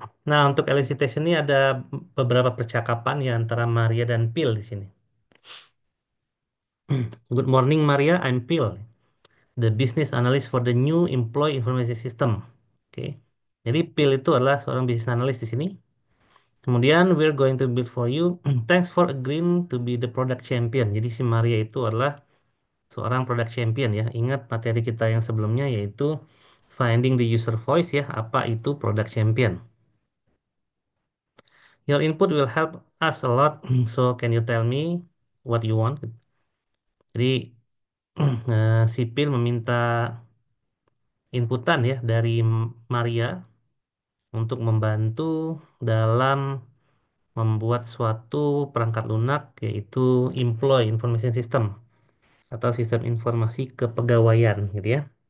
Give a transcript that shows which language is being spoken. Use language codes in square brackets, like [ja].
[id] Nah, untuk elicitation ini ada beberapa percakapan ya antara Maria dan Phil di sini. [en] Good morning Maria, I'm Phil, the business analyst for the new employee information system. [id] Oke. Jadi Phil itu adalah seorang business analyst di sini. Kemudian [en] we're going to build for you. Thanks for agreeing to be the product champion. [id] Jadi si Maria itu adalah seorang product champion ya. Ingat materi kita yang sebelumnya yaitu [en] finding the user voice [id] ya. Apa itu product champion? [en] Your input will help us a lot. So can you tell me what you want? [id] Jadi sipil meminta inputan ya dari Maria untuk membantu dalam membuat suatu perangkat lunak yaitu Employee Information System atau sistem informasi kepegawaian gitu ya.